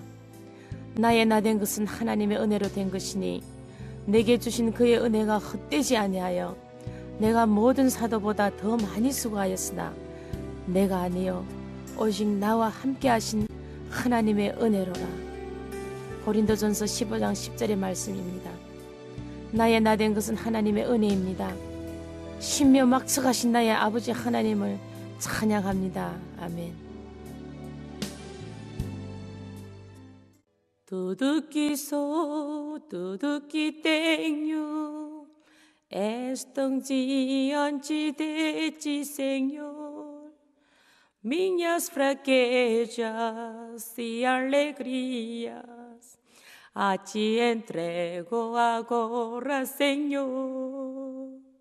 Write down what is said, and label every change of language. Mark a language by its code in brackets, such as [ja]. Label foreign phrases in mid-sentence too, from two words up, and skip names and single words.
[ko] 나의 나 된 것은 하나님의 은혜로 된 것이니 내게 주신 그의 은혜가 헛되지 아니하여 내가 모든 사도보다 더 많이 수고하였으나 내가 아니요 오직 나와 함께 하신 하나님의 은혜로라. 고린도전서 15장 10절의 말씀입니다. 나의 나 된 것은 하나님의 은혜입니다. 신묘 막척하신 나의 아버지 하나님을 찬양합니다. 아멘. [pt] Tudo que tenho és tão diante de ti, Senhor. Minhas fraquezas e alegrias a ti entrego agora, Senhor.